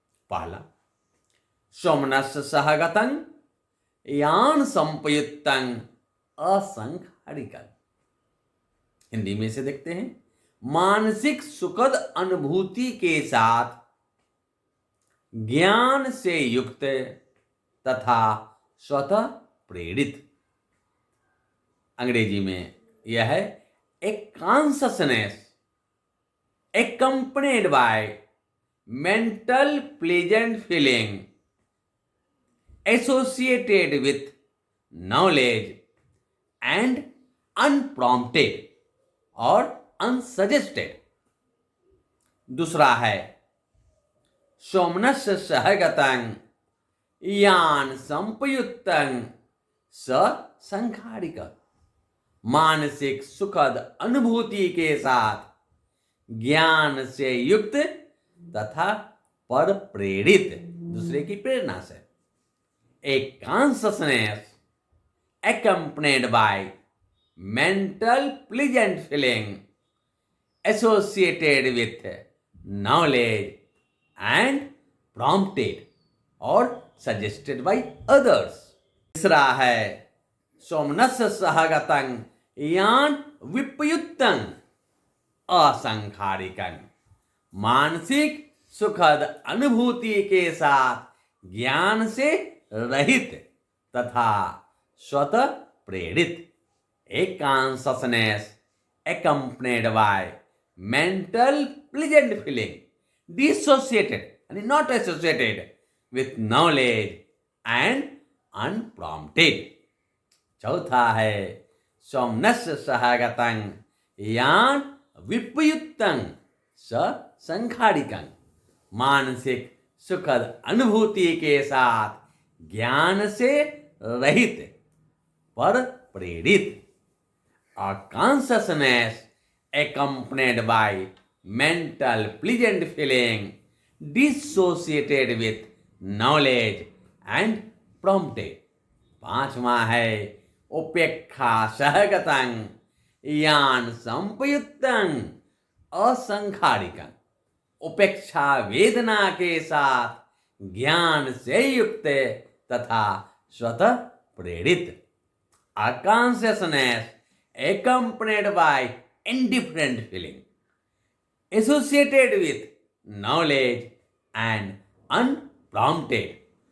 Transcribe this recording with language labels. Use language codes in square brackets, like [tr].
[pi] पहला, सोमनस्य सहगतं यान संपयुक्तं असंखारिकं। [hi] हिंदी में से देखते हैं, मानसिक सुखद अनुभूति के साथ ज्ञान से युक्त तथा स्वतः प्रेरित। अंग्रेजी में यह है [en] a consciousness accompanied by mental pleasant feeling associated with knowledge and unprompted [hi] और [en] unsuggested। [hi] दूसरा है [pi] सोमनस्य सहगतं यान संपयुक्तं ससंखारिकं। [hi] मानसिक सुखद अनुभूति के साथ ज्ञान से युक्त तथा पर प्रेरित, दूसरे की प्रेरणा से। [en] A consciousness accompanied by mental pleasant feeling associated with knowledge and prompted or suggested by others। [hi] तीसरा है [pi] सोमनस्य सहगतं यान विपयुक्तं असंखारिकं, [hi] मानसिक सुखद अनुभूति के साथ ज्ञान से रहित तथा स्वतः प्रेरित। [en] A consciousness accompanied by mental pleasant feeling dissociated and not associated with knowledge and unprompted। [hi] चौथा है [pi] सोमनस्य सहगतं यान विपयुक्तं संखारिकं, [hi] मानसिक सुखद अनुभूति के साथ ज्ञान से रहित पर प्रेरित। [en] A consciousness accompanied by mental pleasant feeling dissociated with knowledge and prompted। [hi] पांचवा है [pi] उपेक्षा सहगतं यान संपयुक्तं असंखारिकं, [hi] उपेक्षा वेदना के साथ ज्ञान से युक्त तथा स्वतः प्रेरित। [en] A consciousness accompanied by indifferent feeling associated with knowledge and unprompted।